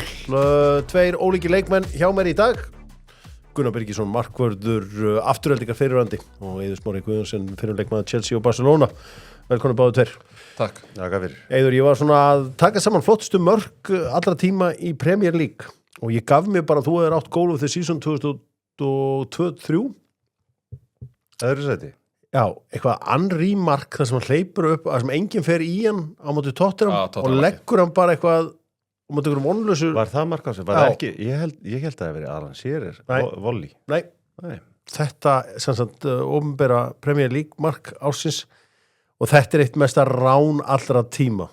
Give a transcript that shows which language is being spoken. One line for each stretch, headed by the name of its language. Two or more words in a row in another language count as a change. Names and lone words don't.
Icelandic: Tveir ólíkir leikmenn hjá mér í dag. Gunnar Birgisson, markvörður Aftureldingar fyrirverandi og Eiður Smári Guðjónsson, fyrirleikmaður Chelsea og Barcelona. Velkomin báðu tveir. Takk. Takk fyrir. Eiður, ég var svona að taka saman flottustu mörk allra tíma í Premier League og ég gaf mér bara að þú hefur átt
English: goal of the season
Icelandic: 2002-03. Öðru sæti. Já, eitthvað Henry mark þar sem hann hleypur upp, þar sem enginn fer í hann á móti Tottenham og leggur hann bara eitthvað á móti einhverjum vonlausu. Var það mark á sig? Var það ekki? Ég held að það hefði verið Alan Shearer, volley. Nei. Þetta sem sagt opinbera Premier League mark ársins og þetta eitt mesta rán allra tíma.